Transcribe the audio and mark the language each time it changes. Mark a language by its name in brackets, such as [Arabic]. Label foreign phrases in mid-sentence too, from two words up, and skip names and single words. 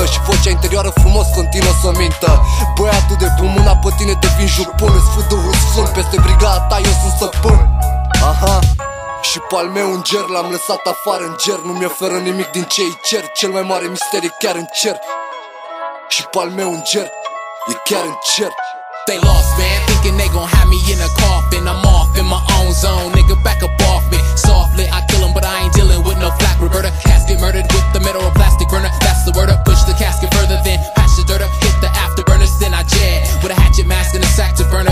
[Romanian] Și vocea interioară frumos continuă să mintă. Băiatul de pe mâna pe tine devin jupun. Îți fut Duhul Sfânt, peste brigada ta eu sunt stăpân. Aha. Și pe al meu înger l-am lăsat afară în ger. Nu-mi oferă nimic din ce-i cer. Cel mai mare mister e chiar în cer. Și pe al meu înger e chiar în cer. [English] They lost, man, thinking they gon' have me in a coffin. I'm off in my own zone, nigga, back up off me. Softly, I kill him, but I ain't dealing with no flack reverter. Casket murdered with the metal or plastic burner. That's the word up, push the casket further, then patch the dirt up. Hit the afterburners, then I jet with a hatchet mask and a sack to burn up.